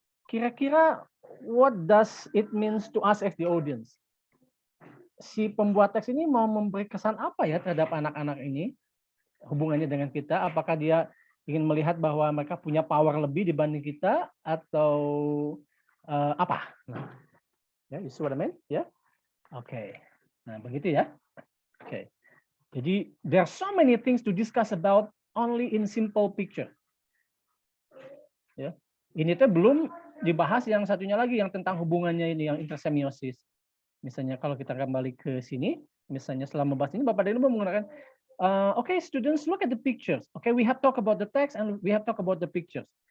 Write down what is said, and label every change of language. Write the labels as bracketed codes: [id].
[id] Kira-kira [en] what does it means to us as the audience? [id] Si pembuat teks ini mau memberi kesan apa ya terhadap anak-anak ini? Hubungannya dengan kita, apakah dia ingin melihat bahwa mereka punya power lebih dibanding kita atau apa? Nah, ya, [en] you see what I mean? [id] Ya, oke. Nah, begitu ya. Oke. Jadi [en] there are so many things to discuss about only in simple picture. [id] Ya, ini tuh belum dibahas yang satunya lagi yang tentang hubungannya ini yang intersemiosis. Misalnya kalau kita kembali ke sini, misalnya selama bahas ini Bapak dan Ibu menggunakan [en] okay, students, look at the pictures. Okay, we have talk about the text and we have talk about the pictures.